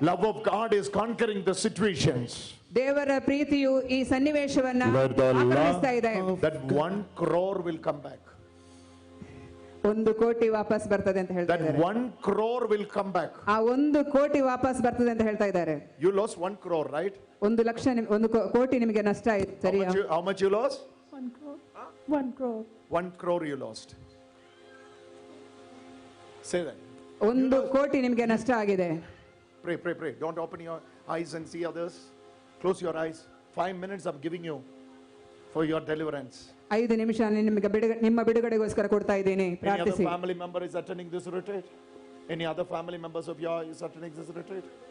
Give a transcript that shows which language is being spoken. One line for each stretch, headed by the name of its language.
English: Love of God is conquering the situations.
Kannada: ದೇವರ ಪ್ರೀತಿಯು ಈ ಸನ್ನಿವೇಶವನ್ನ ಆಕ್ರಮಿಸ್ತಾ ಇದೆ.
English: That 1 crore will come back.
Kannada: 1 ಕೋಟಿ ವಾಪಸ್ ಬರ್ತದೆ ಅಂತ ಹೇಳ್ತಾ
English: That
Kannada: ಇದ್ದಾರೆ.
English: 1 crore will come back.
Kannada: ಆ 1 ಕೋಟಿ ವಾಪಸ್ ಬರ್ತದೆ ಅಂತ ಹೇಳ್ತಾ ಇದ್ದಾರೆ.
English: You lost 1 crore, right?
Kannada: 1 lakh 1 ಕೋಟಿ ನಿಮಗೆ ನಷ್ಟ ಆಯ್ತು, ಸರಿಯಾ?
English: How much you lost? 1 crore. 1 crore. 1 crore you lost. Say that.
Kannada: 1 ಕೋಟಿ ನಿಮಗೆ ನಷ್ಟ ಆಗಿದೆ.
English: Pray. Don't open your eyes and see others. Close your eyes. 5 minutes I'm giving you for your deliverance.
Kannada: 5 ನಿಮಿಷ ನಿಮಗೆ ನಿಮ್ಮ ಬಿಡುಗಡೆಗೋಸ್ಕರ ಕೊಡ್ತಾ ಇದ್ದೇನೆ.
English: Any other
Kannada: ಪ್ರಾರ್ಥಿಸಿ.
English: family member is attending this retreat? Any other family members of yours is attending this retreat?